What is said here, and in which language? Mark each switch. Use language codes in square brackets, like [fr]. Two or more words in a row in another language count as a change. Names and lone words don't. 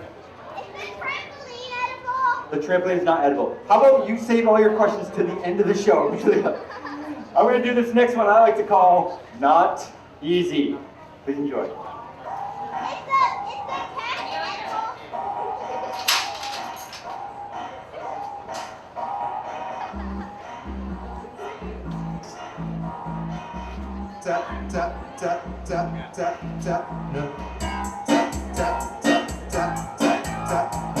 [en] Is the trampoline edible? The trampoline is not edible. How about you save all your questions to the end of the show? I'm going to do this next one I like to call Not Easy. Please enjoy. Is the cat edible? Tap, tap, tap, tap, tap, tap, no. Tap, tap, tap, tap, tap, tap, no.